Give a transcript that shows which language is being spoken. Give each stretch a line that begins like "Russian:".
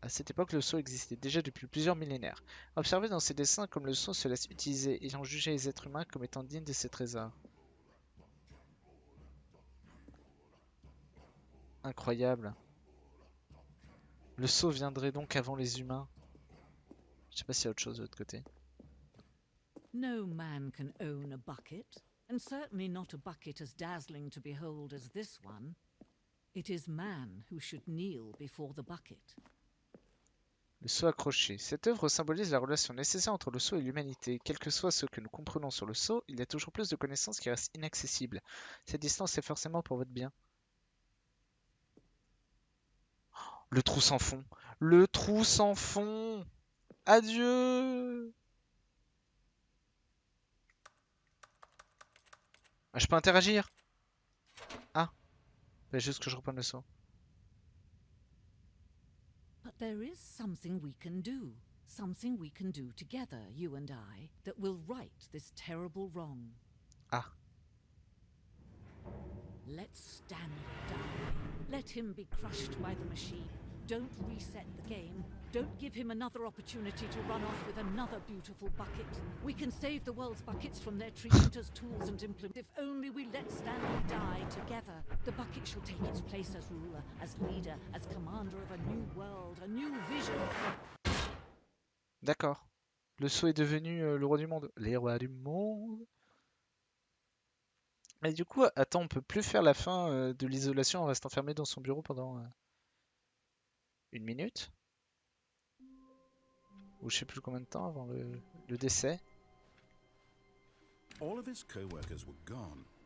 French: À cette époque, le seau existait déjà depuis plusieurs millénaires. Observez dans ces dessins comme le seau se laisse utiliser, ayant jugé les êtres humains comme étant dignes de ces trésors. Incroyable. Le seau viendrait donc avant les humains. Je sais pas s'il y a autre chose de l'autre côté.
English: No man can own a bucket, and certainly not a bucket as dazzling to behold as this one. It is man who should kneel before the bucket.
French: Le seau accroché. Cette œuvre symbolise la relation nécessaire entre le seau et l'humanité. Quel que soit ce que nous comprenons sur le seau, il y a toujours plus de connaissances qui restent inaccessibles. Cette distance est forcément pour votre bien. Le trou sans fond. Le trou sans fond. Adieu. Ah, je peux interagir. Ah, il juste que je reprenne le seau.
English: But there is something we can do. Something we can do together, you and I, that will right this terrible wrong. Ah. Let Stanley die. Let him be crushed by the machine. Don't reset the game. Don't give him another opportunity to run off with another beautiful bucket. We can save the world's buckets from their treatment as tools and implements. If only we let Stanley die together. The bucket shall take its place as ruler, as leader, as commander of a new world, a new vision.
French: D'accord. Le seau est devenu le roi du monde. Les rois du monde. Mais du coup, attends, on peut plus faire la fin de l'isolation en restant enfermé dans son bureau pendant 1 minute? Ou je sais plus combien de temps avant le décès.
English: All of his co-workers were gone.